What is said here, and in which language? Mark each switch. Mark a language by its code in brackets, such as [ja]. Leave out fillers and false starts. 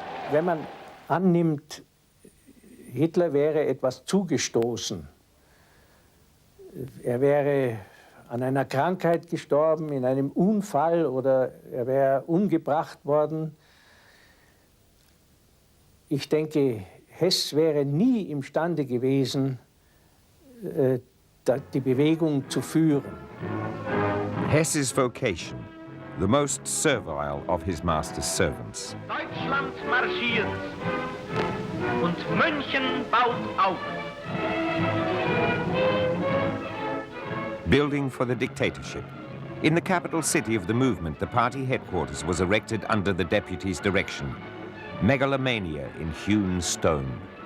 [de] Wenn man annimmt, Hitler wäre etwas zugestoßen, er wäre an einer Krankheit gestorben, in einem Unfall oder er wäre umgebracht worden. Ich denke, Hess wäre nie imstande gewesen, die Bewegung zu führen. [en] Hess's vocation, the most servile of his master's servants. [de] Deutschland marschiert und München baut auf. [en] Building for the dictatorship. In the capital city of the movement, the party headquarters was erected under the deputy's direction. Megalomania in hewn stone.